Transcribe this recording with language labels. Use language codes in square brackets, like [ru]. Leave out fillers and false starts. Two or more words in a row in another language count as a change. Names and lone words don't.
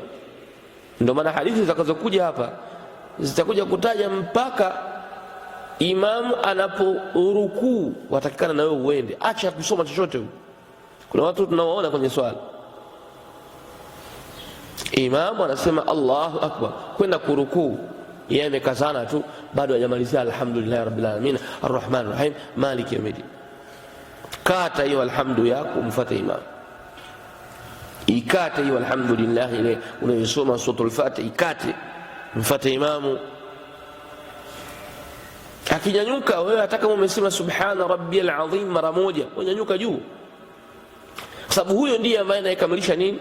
[sw] Ndio maana hadithi zitakazokuja hapa zitakuja kutaja mpaka imamu anaporukuu watakikana na wewe uende, acha kusoma chochote. Kuna watu tunawaona kwenye swala, imamu anasema [ar] الله أكبر, [sw] kwenda kurukuu, yeye amekazana tu, bado hajamalizia [ar] الحمد لله رب العالمين الرحمن الرحيم مالك يوم الدين. [sw] Kata hiyo alhamdu yako, mfuate imamu. Ikate hiyo alhamdulillah ile unayosoma suratul Fatiha, ikate, mfuate imamu. Akinyanyuka wewe, hata kama umesema [ar] سبحان ربي العظيم [sw] mara moja, unyanyuka juu, kwa sababu huyo ndiye ambaye anayekamilisha nini?